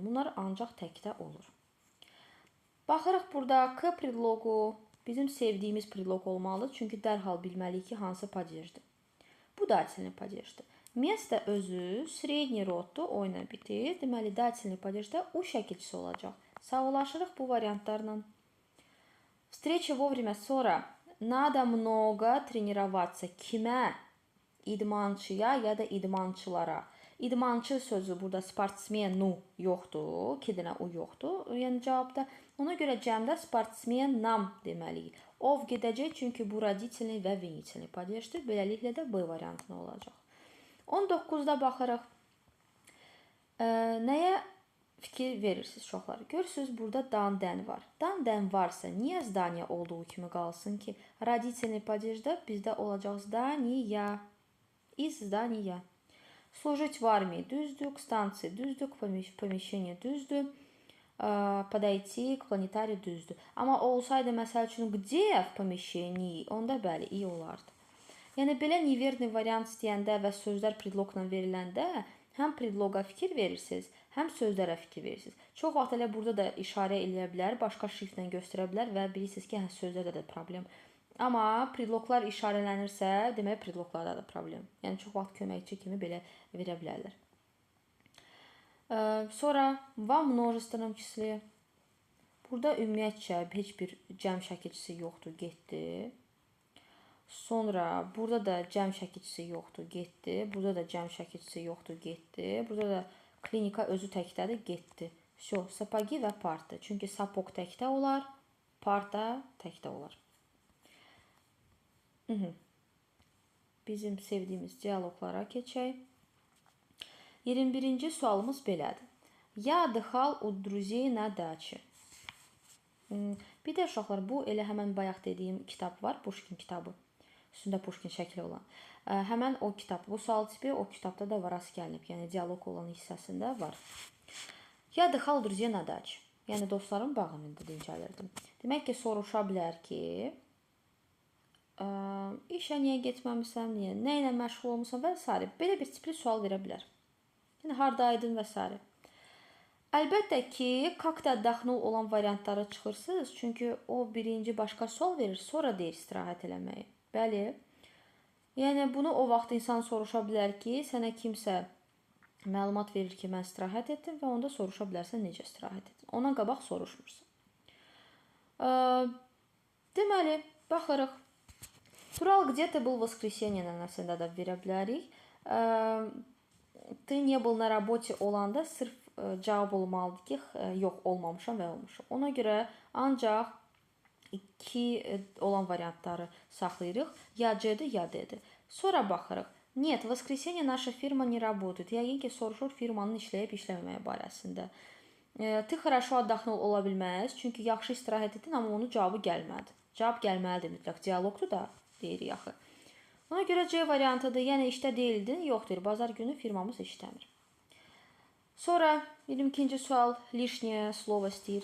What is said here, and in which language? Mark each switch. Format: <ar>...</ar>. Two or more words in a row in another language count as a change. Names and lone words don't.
<az>Bunlar ancaq təkdə olur. Baxırıq burada K predlogu bizim sevdiyimiz predlog olmalıdır, çünki dərhal bilməliyik ki, hansı падежdir. Bu</az> <ru>dательный падежdir.</ru> <az>Место özü</az> <ru>средний роддур,</ru> <az>o ilə bitir. Deməli,</az> <ru>dательный падежdə</ru> <az>U şəkilçisi olacaq. Sağolaşırıq bu variantlarla.</az> <ru>Встреча вовремя, sonra. Надо много тренироваться.</ru> <az>Kimə? İdmançıya ya da idmançılara. İdmançı sözü burada sportsmenu yoxdur. 2 dənə U yoxdur. Yəni cavabda. Ona görə cəmdə sportsmenam deməliyik. Ov gedəcək, çünki bu родительный və</az> <ru>винительный падежdir.</ru> <az>Beləliklə də B variantına olacaq. 19-da baxırıq. Nəyə fikir verirsiniz uşaqlar? Görürsünüz, burada dan-dən var. Dan-dən varsa, niyə zdaniya olduğu kimi qalsın ki?</az> <ru>Родительный падежdə</ru> <az>bizdə olacaq zdaniya.</az> <ru>Из здания. Служить в армии</ru> <az>düzdür,</az> <ru>к станции düzdür, помещение düzdür, подойти к планетарию düzdür.</ru> <az>Amma olsaydı məsəl üçün</az> <ru>где в помещении,</ru> <az>onda bəli, iyi olardı. Yəni belə niverni variant istəyəndə və sözlər predloqla veriləndə həm predloqa fikir verirsiniz, həm sözlərə fikir verirsiniz. Çox vaxt elə burada da işarə eləyə bilər, başqa şriftlə göstərə bilər və bilirsiniz ki, sözlərdə də problem. Amma predloqlar işarələnirsə, demək predloqlarda da problem. Yəni çox vaxt köməkçi kimi belə verə bilərlər.</az> <ru>Sonra во множественном числе.</ru> <az>Burada ümumiyyətcə heç bir cəm şəkilçisi yoxdur, getdi. Sonra burada da cəm şəkilçisi yoxdur, getdi. Burada da cəm şəkilçisi yoxdur, getdi. Burada da klinika özü təkdədir, getdi.</az> <ru>Всё, сапоги və parta.</ru> <az>Çünki sapok təkdə olar, parta təkdə olar. Bizim sevdiyimiz dialoqlara keçək. 21-ci sualımız belədir.</az> <ru>Я отдыхал у друзей на даче.</ru> <az>Bir də uşaqlar, bu elə həmən bayaq dediyim kitab var, Puşkin kitabı. Üstündə Puşkin şəkli olan. Həmən o kitab, bu sual tipi o kitabda da var, rast gəlinib. Yəni dialoq olan hissəsində var.</az> <ru>Я отдыхал у друзей на даче.</ru> <az>Yəni dostların bağında dincəlirdim. Demək ki, soruşa bilər ki, işə niyə getməmisən, nə ilə məşğul olmusan və s. Belə bir tipli sual verə bilər. Yəni hardaydın və s. Əlbəttə ki,</az> <ru>как-то отдохнул</ru> <az>olan variantları çıxırsınız. Çünki o birinci başqa sual verir, sonra deyir istirahət eləməyi. Bəli. Yəni bunu o vaxt insan soruşa bilər ki, sənə kimsə məlumat verir ki, mən istirahət etdim və onda soruşa bilərsən necə istirahət etdin. Ondan qabaq soruşmursan. Deməli, baxırıq. Tural,</az> <ru>где ты был в воскресенье</ru> <az>mənasında da verə bilərik.</az> <ru>Ты не был на работе</ru> <az>olanda sırf cavab olmalıdır ki, yox, olmamışam və olmuşam. Ona görə ancaq iki olan variantları saxlayırıq. Ya C-dir, ya D-dir. Sonra baxırıq.</az> <ru>Нет, в воскресенье наша фирма не работает.</ru> <az>Yəqin ki, soruşur firmanın işləyib işləməməyi barəsində.</az> <ru>Ты хорошо отдохнул</ru> <az>ola bilməz. Çünki yaxşı istirahət etdin, amma onun cavabı gəlmədi. Cavab gəlməlidir mütləq. Dialoqdur da, deyirik axı. Ona görə C variantıdır. Yəni işdə deyildin, yoxdur. Bazar günü firmamız işləmir. Sonra 22-ci sual</az> <ru>лишнее слово</ru> <az>istəyir.</az>